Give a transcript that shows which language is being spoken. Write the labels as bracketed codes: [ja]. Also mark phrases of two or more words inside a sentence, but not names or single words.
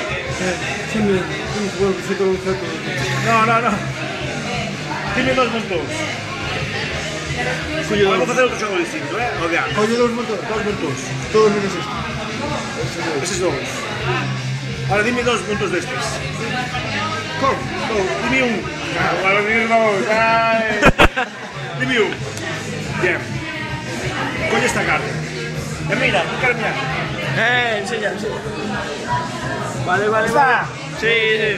[es] No. [gl] Dime 2 montóns. [es] Vamos a hacer otro [gl] xogo distinto, o de antes. Colle 2 montóns. Todos menos este. Eses 2. Ahora dime 2 montóns destes. [es] ¿Cómo? [gl] Dime un. Ahora dime 2. Dime un. Bien. Colle esta carta. Mira, mirar. [es] Enseña. Vale. ¿Está? Sí.